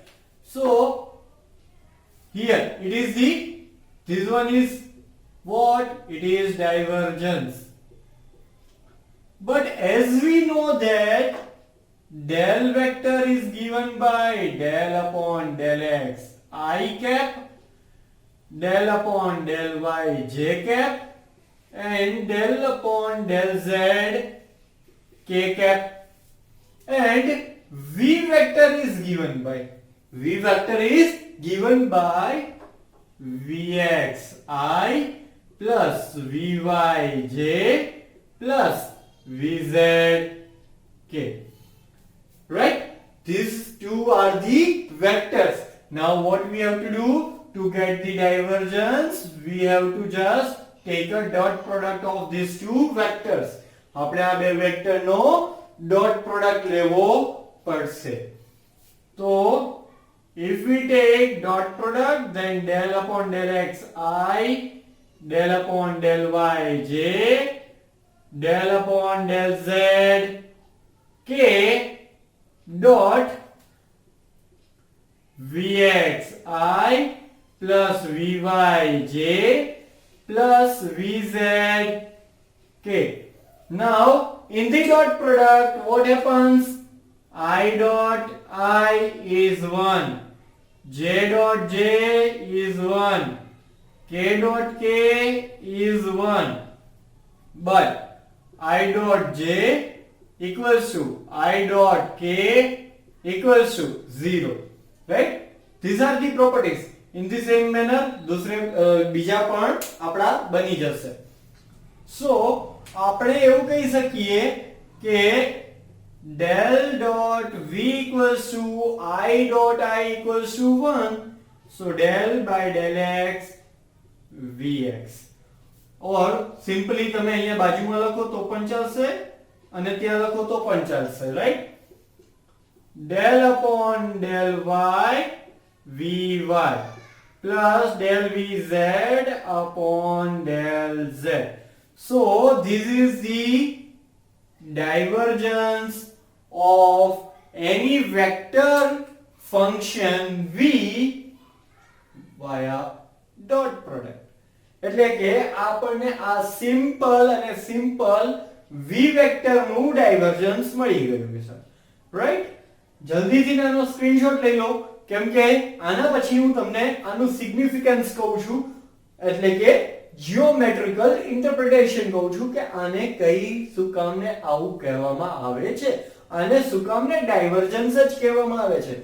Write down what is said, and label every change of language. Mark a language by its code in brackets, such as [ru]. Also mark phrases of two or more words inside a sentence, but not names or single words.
[en] So here it is this one is what? It is divergence. But as we know that del vector is given by del upon del x I cap, del upon del y j cap, and del upon del z k cap, and v vector is given by vx I plus vy j plus vz k, right? These two are the vectors. Now what we have to do to get the divergence? We have to just take a dot product of these two vectors. [gu] આપણે આ બે વેક્ટર નો [en] dot product [gu] લેવો પડશે. [en] તો if we take dot product, then del upon del x I, del upon del y j, del upon del z k dot vx I plus vy j plus vz k. Now in the dot product what happens? I dot I is 1, j dot j is 1, k dot k is 1, but I dot j equals to I dot k equals to 0, right? These are the properties. In the same manner [gu] दूसरे બીજા પણ આપડા બની જશે. [en] So [gu] આપણે એવું કહી શકીએ કે [en] del dot v equals to I dot I equals to 1, so del by del x vx, or simply [gu] તમે અહીંયા બાજુમાં લખો તો પણ ચાલશે અને ત્યાં લખો તો પણ ચાલશે, [en] right? Del upon del y vy plus del vz upon del z. So this is the divergence of any vector function v via dot product. [gu] એટલે કે આપણને આ સિમ્પલ અને સિમ્પલ v વેક્ટર નું ડાયવર્જન્સ મળી ગયું છે, રાઈટ? જલ્દીથી આનો સ્ક્રીનશોટ લઈ લો, કેમ કે આના પછી હું તમને આનું સિગ્નિફિકન્સ કહું છું, એટલે કે [en] geometrical interpretation [gu] કહું છું કે આને કઈ શું કામને આવું કહેવામાં આવે છે, આને શું કામને ડાયવર્જન્સ જ કહેવામાં આવે છે.